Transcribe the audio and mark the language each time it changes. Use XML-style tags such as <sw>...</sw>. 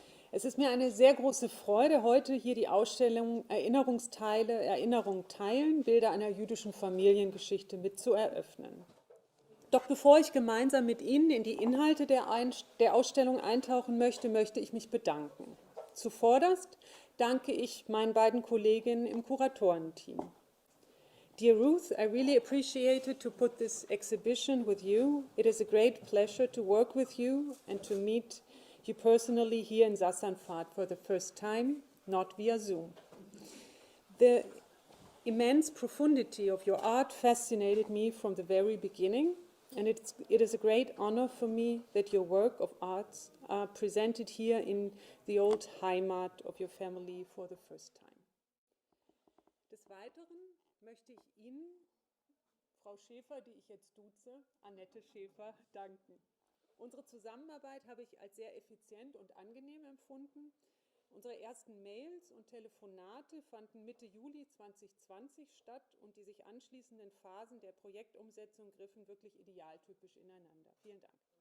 <de>Es ist mir eine sehr große Freude, heute hier die Ausstellung Erinnerungsteile, Erinnerung teilen, Bilder einer jüdischen Familiengeschichte mit zu eröffnen. Doch bevor ich gemeinsam mit Ihnen in die Inhalte der Ausstellung eintauchen möchte, möchte ich mich bedanken. Zuvorderst danke ich meinen beiden Kolleginnen im Kuratorenteam.</de> <en>Dear Ruth, I really appreciated to put this exhibition with you. It is a great pleasure to work with you and to meet you personally here in Sassanpfad for the first time, not via Zoom. The immense profundity of your art fascinated me from the very beginning, and it is a great honor for me that your work of arts are presented here in the old Heimat of your family for the first time.</en> <de>Des Weiteren möchte ich Ihnen, Frau Schäfer, die ich jetzt duze, Annette Schäfer, danken. Unsere Zusammenarbeit habe ich als sehr effizient und angenehm empfunden. Unsere ersten Mails und Telefonate fanden Mitte Juli 2020 statt und die sich anschließenden Phasen der Projektumsetzung griffen wirklich idealtypisch ineinander. Vielen Dank.</de>